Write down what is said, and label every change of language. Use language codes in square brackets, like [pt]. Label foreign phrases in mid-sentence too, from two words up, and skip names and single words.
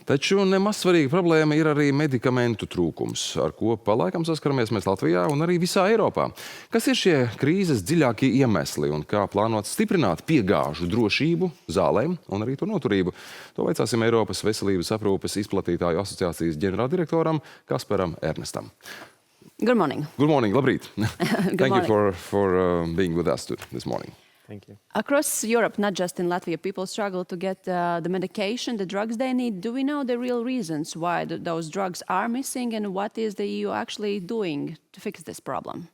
[lv] Taču nemaz svarīga problēma ir arī medikamentu trūkums, ar ko palaikam saskaramies mēs Latvijā un arī visā Eiropā. Kas ir šie krīzes dziļākie iemesli un kā plānot stiprināt piegāžu drošību zālēm un arī to noturību? To vaicāsim Eiropas Veselības aprūpes izplatītāju asociācijas ģenerāldirektoram Kasperam Ernestam. [en] Good morning. Good morning, labrīt. Thank morning. you for being with us this morning. Thank you. Across Europe, not just in Latvia, people struggle to get the medication, the drugs they need. Do we know the real reasons why those drugs are missing, and what is the EU actually doing to fix this problem?